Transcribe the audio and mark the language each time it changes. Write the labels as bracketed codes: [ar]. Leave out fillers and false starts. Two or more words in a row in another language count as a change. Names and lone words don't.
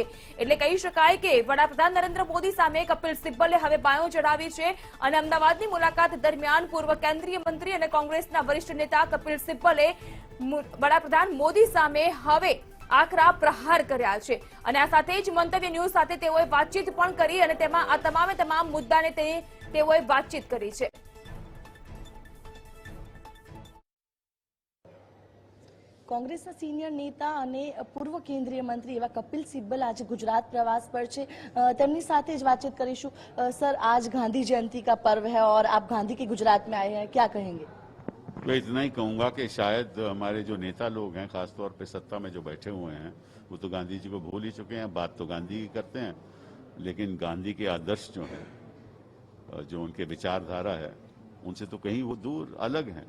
[gu] એટલે કહી શકાય કે વડાપ્રધાન નરેન્દ્ર મોદી સામે કપિલ સિબ્બલે હવે બાયો ચઢાવી છે અને અમદાવાદની મુલાકાત દરમિયાન પૂર્વ કેન્દ્રીય મંત્રી અને કોંગ્રેસના વરિષ્ઠ નેતા કપિલ સિબ્બલે વડાપ્રધાન મોદી સામે હવે આકરા પ્રહાર કર્યા છે અને આ સાથે જ મંતવ્ય ન્યૂઝ સાથે તેઓએ વાતચીત પણ કરી અને તેમાં આ તમામે તમામ મુદ્દાને તેઓએ વાતચીત કરી છે। કોંગ્રેસના સીનિયર નેતા અને પૂર્વ કેન્દ્રીય મંત્રી એવા કપિલ સિબ્બલ આજ ગુજરાત પ્રવાસ પર છે। તેમની સાથે જ વાતચીત કરીશું। [hi] सर, आज गांधी जयंती का पर्व है और आप गांधी के गुजरात में आए हैं, क्या कहेंगे? मैं इतना ही कहूंगा कि शायद हमारे जो नेता लोग हैं, खासतौर पे सत्ता में जो बैठे हुए हैं, वो तो गांधी जी को भूल ही चुके हैं। बात तो गांधी की करते हैं, लेकिन गांधी के आदर्श जो हैं, जो उनके विचारधारा है, उनसे तो कहीं वो दूर अलग हैं।